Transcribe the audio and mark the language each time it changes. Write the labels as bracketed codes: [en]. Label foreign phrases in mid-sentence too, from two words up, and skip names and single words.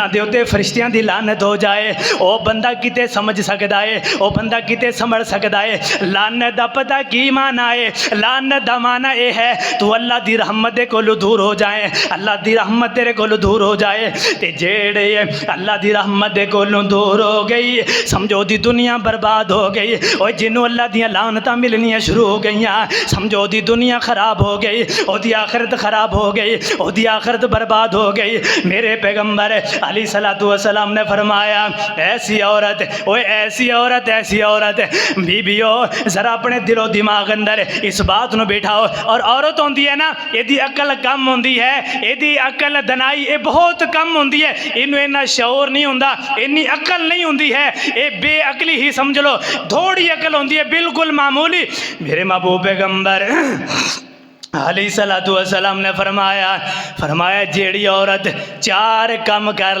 [pa] دے ہوتے فرشتیاں دی لعنت ہو جائے او بندہ کتے سمجھ سکدا ہے او بندہ کتے سنبھل سکدا ہے لعنت دا پتہ کی معنی ہے لعنت دا معنی اے ہے تو اللہ دی رحمت دے کولو دور ہو جائے اللہ دی رحمت تیرے کولو دور ہو جائے تے جیڑے اللہ دی رحمت دے کولو دور ہو گئی سمجھو دی دنیا برباد ہو گئی اور جنوں اللہ دیاں لعنتاں ملنیاں شروع ہو گئیاں سمجھو دی دنیا خراب ہو گئی او دی آخرت خراب ہو گئی او دی آخرت برباد ہو گئی میرے پیغمبر علیہ الصلوۃ والسلام نے فرمایا ایسی عورت اوے ایسی عورت بیبیو ذرا اپنے دل و دماغ اندر اس بات نو بیٹھاؤ اور عورت ہوندی ہے نا ایدی عقل کم ہوندی ہے ایدی عقل دنائی اے بہت کم ہوندی ہے انہوں اینا شعور نہیں ہوندا انی عقل نہیں ہوندی ہے اے بے عقلی ہی سمجھ لو تھوڑی عقل ہوندی ہے بالکل معمولی میرے محبوب پیغمبر علیہ الصلوۃ والسلام نے فرمایا جیڑی عورت چار کم